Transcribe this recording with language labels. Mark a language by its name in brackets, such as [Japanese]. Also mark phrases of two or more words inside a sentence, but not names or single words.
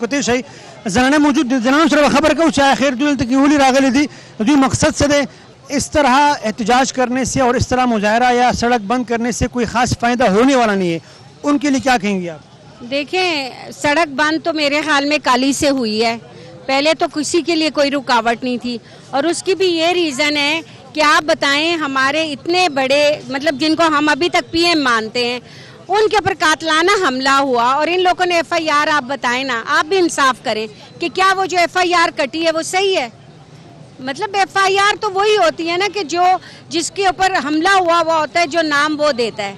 [Pashto] کتلی شئ زنانه موجود دي زنانو سره به خبر کوو چې آخر دوی دلته کې ولې راغلي دي دوی مقصد څه دی [Urdu] اس طرح احتجاج کرنے سے اور اس طرح مظاہرہ یا سڑک بند کرنے سے کوئی خاص فائدہ ہونے والا نہیں ہے ان کے لیے کیا کہیں گے آپ دیکھیں سڑک بند تو میرے خیال میں کل ہی سے ہوئی ہے پہلے تو کسی کے لیے کوئی رکاوٹ نہیں تھی اور اس کی بھی یہ ریزن ہے کہ آپ بتائیں ہمارے اتنے بڑے مطلب جن کو ہم ابھی تک پی ایم مانتے ہیں ان کے اوپر قاتلانہ حملہ ہوا اور ان لوگوں نے ایف آئی آر آپ بتائیں نا آپ بھی انصاف کریں کہ کیا وہ جو ایف آئی آر کٹی ہے وہ صحیح ہے مطلب ایف آئی آر تو وہی ہوتی ہے نا کہ جو جس کے اوپر حملہ ہوا وہ ہوتا ہے جو نام وہ دیتا ہے